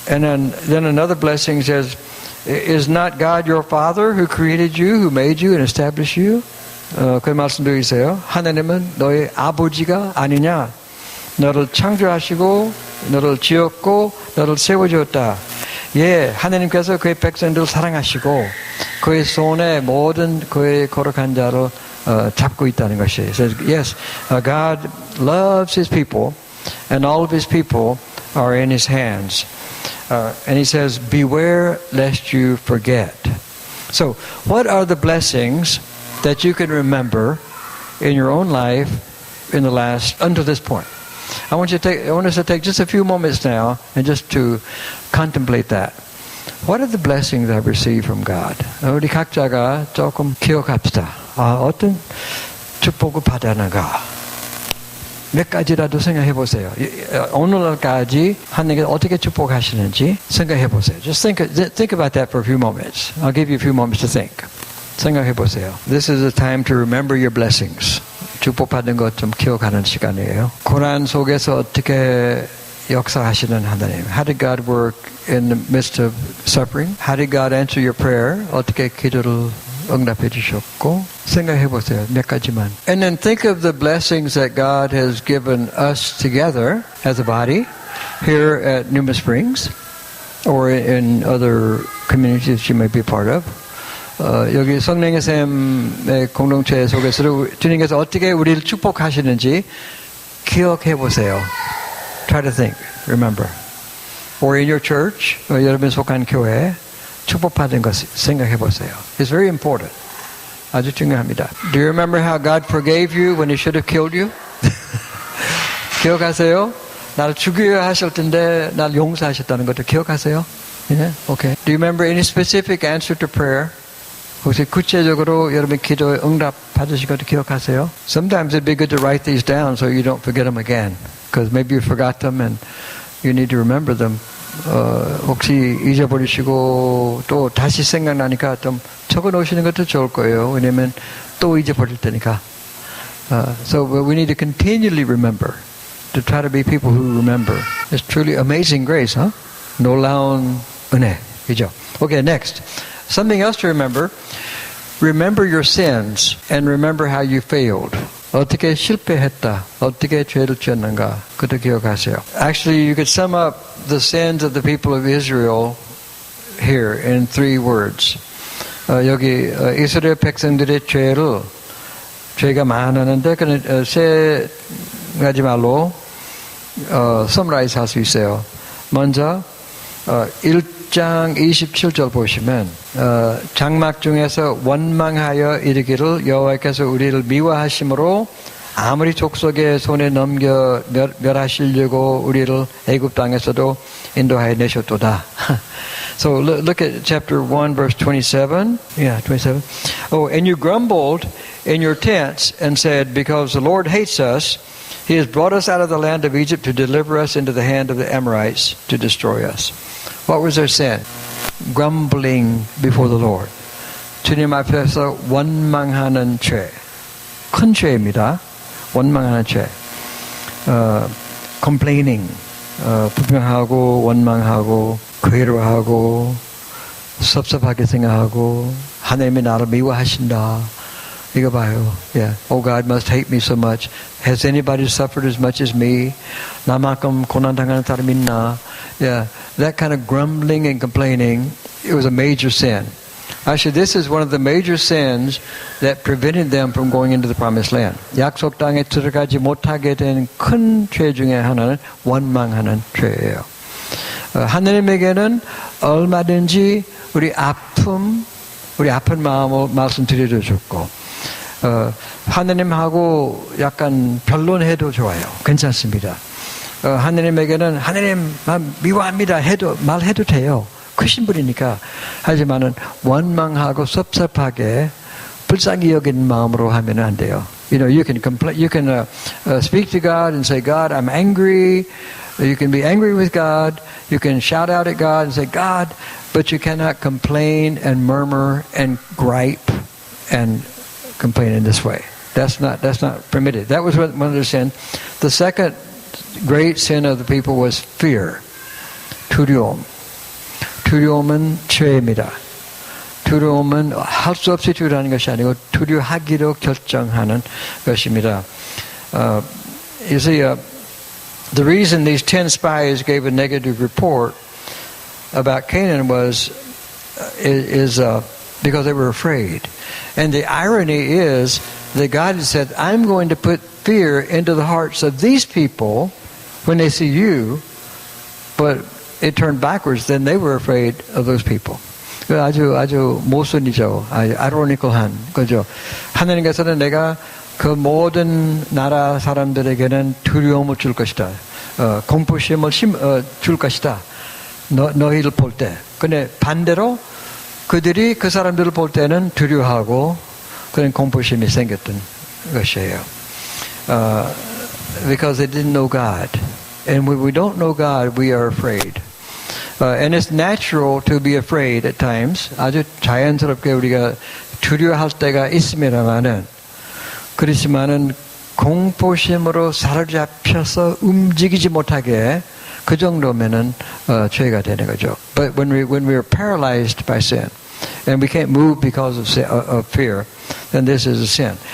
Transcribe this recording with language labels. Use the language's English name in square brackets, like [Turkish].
[English] And then another blessing says, is not God your Father who created you, who made you and established you? [Korean] 그 말씀 드리세요. 하나님은 너의 아버지가 아니냐? 너를 창조하시고 너를 지었고 너를 세워주었다. 예, 하나님께서 그의 백성들을 사랑하시고 그의 손에 모든 그의 거룩한 자를 잡고 있다는 것이. [English] It says, yes, God loves His people and all of His people are in His hands. And He says, beware lest you forget. So, what are the blessings that you can remember in your own life in the last, until this point? I want us to take just a few moments now and just to contemplate that. What are the blessings I've received from God? [Korean] 우리 각자가 조금 기억합시다. 어떤 축복을 받았는가? 몇 가지라도 생각해 보세요. 오늘날까지 하나님께서 어떻게 축복하시는지 생각해 보세요. [English] Just think about that for a few moments. I'll give you a few moments to think. [Korean] 생각해 보세요. [English] This is a time to remember your blessings. [Korean] 축복받은 것 좀 기억하는 시간이에요. 고난 속에서 어떻게 역사하시는 하나님. [English] How did God work in the midst of suffering? How did God answer your prayer? [Korean] 어떻게 기도를 응답해 주셨고 생각해 보세요. 몇 가지만. [English] And then think of the blessings that God has given us together as a body here at Numa Springs or in other communities you may be part of. [Korean] 여기 성령의 샘의 공동체 속에서 주님께서 어떻게 우리를 축복하시는지 기억해 보세요. [English] Try to think, remember. Or in your church, [Korean] 여러분 속한 교회 축복받은 것 생각해 보세요. [English] It's very important. [Korean] 아주 중요합니다. [English] Do you remember how God forgave you when He should have killed you? [Korean] 기억하세요? 날 죽여야 하실 텐데 날 용서하셨다는 것도 기억하세요? [English] Yeah? Okay. Do you remember any specific answer to prayer? [Korean] 혹시 구체적으로 여러분 기도에 응답 받으신 것도 기억하세요? [English] Sometimes it'd be good to write these down so you don't forget them again. Because maybe you forgot them and you need to remember them. [Korean] 혹시 잊어버리시고 또 다시 생각나니까 좀 적어 놓으시는 것도 좋을 거예요. 왜냐면 또 잊어버릴 테니까. [English] So we need to continually remember. To try to be people who remember. It's truly amazing grace, huh? [Korean] 놀라운 은혜. 그죠? [English] Okay, next. Something else to remember. Remember your sins and remember how you failed. [Korean] 어떻게 실패했다. 어떻게 죄를 지었는가. 그것도 기억하세요. [English] Actually, you could sum up the sins of the people of Israel here in 3 words. [Korean] 여기 이스라엘 백성들의 죄가 많았는데 그는 3가지 말로 summarize 할 수 있어요. 먼저 1장 27절 보시면 장막 중에서 원망하여 이르기를 여호와께서 우리를 미워하심으로 아무리 족속의 손에 넘겨 멸하시려고 우리를 애굽 땅에서도 인도하여 내셨도다. [English] So look at chapter 1 verse 27. Yeah, 27. Oh, and you grumbled in your tents and said, because the Lord hates us, He has brought us out of the land of Egypt to deliver us into the hand of the Amorites to destroy us. What was their sin? Grumbling before the Lord. [Korean] 주님 앞에서 원망하는 죄. 큰 죄입니다. 원망하는 죄. Complaining. 불평하고 원망하고 괴로워하고 섭섭하게 생각하고 하나님이 나를 미워하신다. 이거 봐요. Yeah. [English] Oh, God must hate me so much. Has anybody suffered as much as me? [Korean] 나만큼 고난당하는 사람 있나? [English] Yeah. That kind of grumbling and complaining, it was a major sin. Actually, this is one of the major sins that prevented them from going into the promised land. [Korean] 약속 땅에 들어가지 못하게 된 큰 죄 중에 하나는 원망하는 죄예요. 하나님에게는 얼마든지 우리 아픈 마음을 말씀드려도 좋고 하나님하고 약간 변론해도 좋아요. 괜찮습니다. 하나님에게는 하나님만 미워합니다 말해도 돼요. 크신 분이니까. 하지만은 원망하고 섭섭하게 불쌍히 여기는 마음으로 하면 안 돼요. [English] You can complain. You can speak to God and say, "God, I'm angry." You can be angry with God. You can shout out at God and say, "God," but you cannot complain and murmur and gripe and complain in this way. That's not permitted. That was one of the sins. The second great sin of the people was fear. [Korean] 두려움. 두려움은 죄입니다. 두려움은 할 수 없이 두려워하는 것이 아니고 두려워하기로 결정하는 것입니다. [English] You see, the reason these 10 spies gave a negative report about Canaan is because they were afraid. And the irony is that God had said, I'm going to put fear into the hearts of these people when they see you, but it turned backwards. Then they were afraid of those people. [Korean] 아주 모순이죠. 아이러니컬한 거죠. 하나님께서는 내가 그 모든 나라 사람들에게는 두려움을 줄 것이다. 공포심을 줄 것이다. 너희를 볼 때. 근데 반대로 그들이 그 사람들을 볼 때는 두려워하고 그런 공포심이 생겼던 것이에요. [English] Because they didn't know God. And when we don't know God, we are afraid. And it's natural to be afraid at times. [Korean] 아주 자연스럽게 우리가 두려워할 때가 있습니다만은 그렇지만은 공포심으로 사로잡혀서 움직이지 못하게 그 정도면은 죄가 되는 거죠. [English] But when we are paralyzed by sin and we can't move because of fear, then this is a sin.